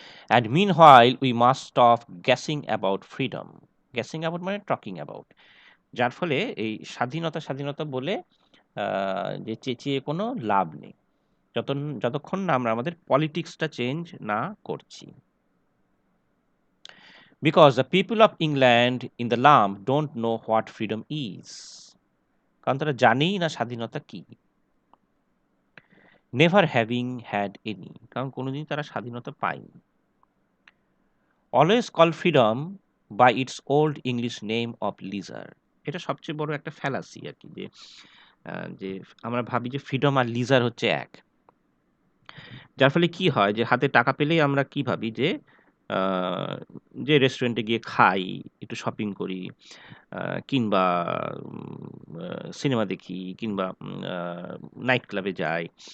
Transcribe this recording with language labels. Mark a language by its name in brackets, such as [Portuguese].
[English] And meanwhile we must stop gassing about freedom. [Bangla] Gassing about মানে talking about. যার ফলে এই স্বাধীনতা স্বাধীনতা বলে যে চেঁচিয়ে কোনো লাভ নেই, যতক্ষণ না আমরা আমাদের পলিটিক্সটা চেঞ্জ না করছি। [English] Because the people of England in the lump don't know what freedom is. [Bangla] কারণ তারা জানেই না স্বাধীনতা কি। [English] Never having had any, [Bangla] কারণ কোনোদিন তারা স্বাধীনতা পায়নি। [English] Always call freedom by its old English name of leisure. [Bangla] এটা সবচেয়ে বড় একটা ফ্যালাসি আর কি, যে আমরা ভাবি যে ফ্রিডম আর লিজার হচ্ছে এক। যার ফলে কি হয় যে হাতে টাকা পেলেই আমরা কি ভাবি যে আ যে রেস্টুরেন্টে গিয়ে খাই, একটু শপিং করি, আ কিংবা আ সিনেমা দেখি, কিংবা নাইট ক্লাবে যাই।